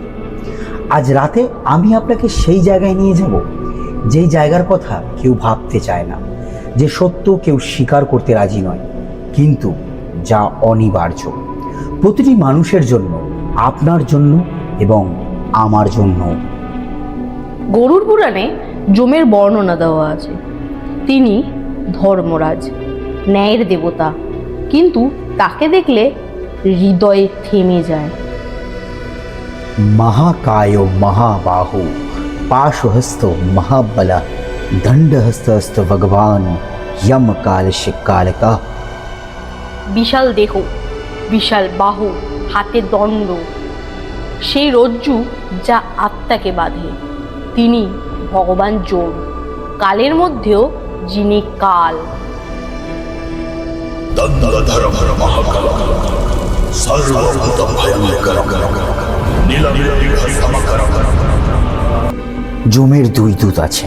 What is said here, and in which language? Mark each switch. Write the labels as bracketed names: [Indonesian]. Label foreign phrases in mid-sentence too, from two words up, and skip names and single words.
[Bangla] আজ রাতে আমি আপনাকে সেই জায়গায় নিয়ে যাব যেই জায়গার কথা কেউ ভাবতে চায় না, যে সত্য কেউ স্বীকার করতে রাজি নয়, কিন্তু যা অনিবার্য প্রতিটি মানুষের জন্য, আপনার জন্য এবং আমার জন্য। গরুড় পুরাণে যমের বর্ণনা দেওয়া আছে। তিনি ধর্মরাজ, ন্যায়ের দেবতা, কিন্তু তাকে দেখলে হৃদয়ে থেমে যায়। [Sanskrit] महाकाय महाबाहु पाशुहस्त महाबल दंडहस्त भगवान यम काल शिकालका। [Bangla] বিশাল দেহ, বিশাল বাহু, হাতে দণ্ড, সেই রজ্জু যা আত্মাকে বাঁধে। তিনি ভগবান যম, কালের মধ্যেও যিনি কাল। যমের দুই দূত আছেন।